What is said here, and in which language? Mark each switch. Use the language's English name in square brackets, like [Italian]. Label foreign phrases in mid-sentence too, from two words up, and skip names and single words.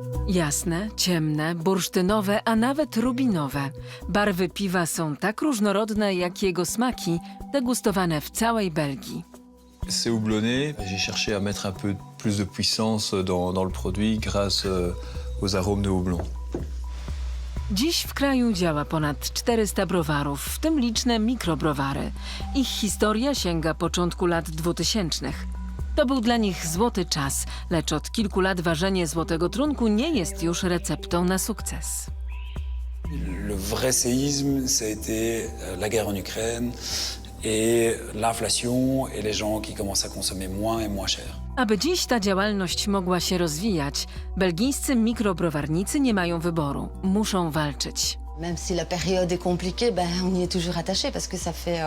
[Polish] Jasne, ciemne, bursztynowe, a nawet rubinowe. Barwy piwa są tak różnorodne, jak jego smaki, degustowane w całej Belgii. [French] C'est houblonné. J'ai cherché à mettre un peu plus de puissance dans le produit grâce aux arômes de houblon. [Polish] Dziś w kraju działa ponad 400 browarów, w tym liczne mikrobrowary. Ich historia sięga początku lat 2000. To był dla nich złoty czas, lecz od kilku lat ważenie złotego trunku nie jest już receptą na sukces. [French] Le vrai séisme, ça a été la guerre en Ukraine et l'inflation et les gens qui commencent à consommer moins et moins cher. [Polish] Aby dziś ta działalność mogła się rozwijać, belgijscy mikrobrowarnicy nie mają wyboru. Muszą walczyć. [French] Même si la période est compliquée, on y est toujours attaché parce que ça fait...